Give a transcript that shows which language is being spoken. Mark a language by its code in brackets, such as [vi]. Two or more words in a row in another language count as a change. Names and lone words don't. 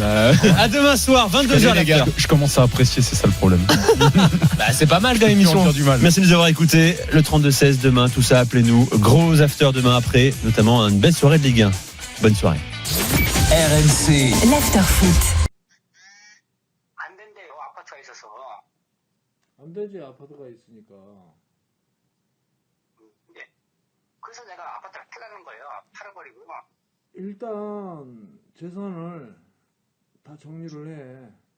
[fr] À demain soir, 22h les gars. Je commence à apprécier, c'est ça le problème. C'est pas mal dans l'émission. Merci de nous avoir écoutés. Le 32-16 demain, tout ça, appelez-nous. Gros after demain après, notamment une belle soirée de Ligue 1. Bonne soirée. RMC. l'after foot. [ko] 안 되지, 아파트가 있으니까. 그래서 내가 아파트를 팔라는 거예요. 팔아버리고. 일단 재산을 다 정리를 해.